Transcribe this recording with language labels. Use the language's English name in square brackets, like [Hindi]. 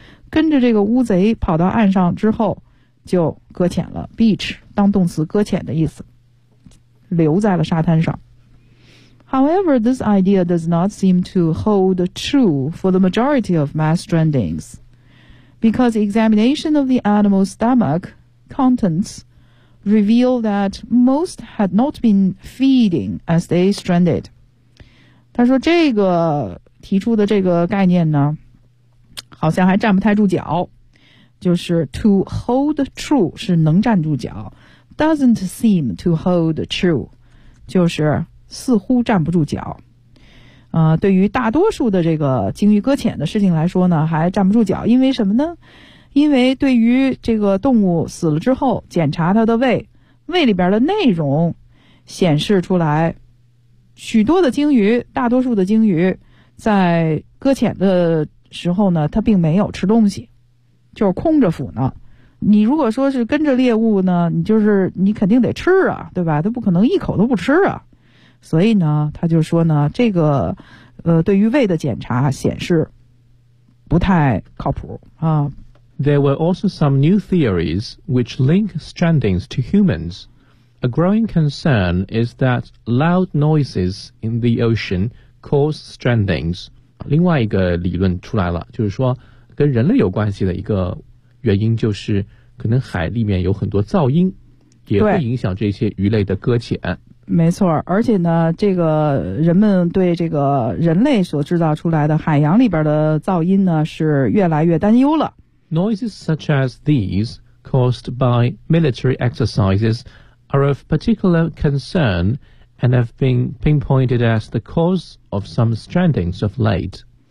[Chinese] 跟着这个乌贼跑到岸上之后就搁浅了 beach 当动词搁浅的意思留在了沙滩上 [English] However, this idea does not seem to hold true for the majority of mass strandings, because examination of the animal's stomach contents reveal that most had not been feeding as they stranded. [Chinese] 他说这个提出的这个概念呢，好像还站不太住脚，就是 to hold true 是能站住脚 [English] doesn't seem to hold true [Chinese] 就是似乎站不住脚对于大多数的这个鲸鱼搁浅的事情来说呢还站不住脚因为什么呢因为对于这个动物死了之后检查它的胃里边的内容显示出来许多的鲸鱼大多数的鲸鱼在搁浅的时候呢它并没有吃东西就是空着腹呢你如果说是跟着猎物呢你就是你肯定得吃啊对吧它不可能一口都不吃啊所以呢他就说呢这个对于胃的检查显示不太靠谱啊。 [English] There were also some new theories which link strandings to humans. A growing concern is that loud noises in the ocean cause strandings. [Chinese] 另外一个理论出来了就是说跟人类有关系的一个原因就是可能海里面有很多噪音也会影响这些鱼类的搁浅。没错而且呢这个人们对这个人类所制造出来的海洋里边的噪音呢是越来越担忧了。 [English] Noises such as these caused by military exercises are of particular concern and have been pinpointed as the cause of some strandings of late.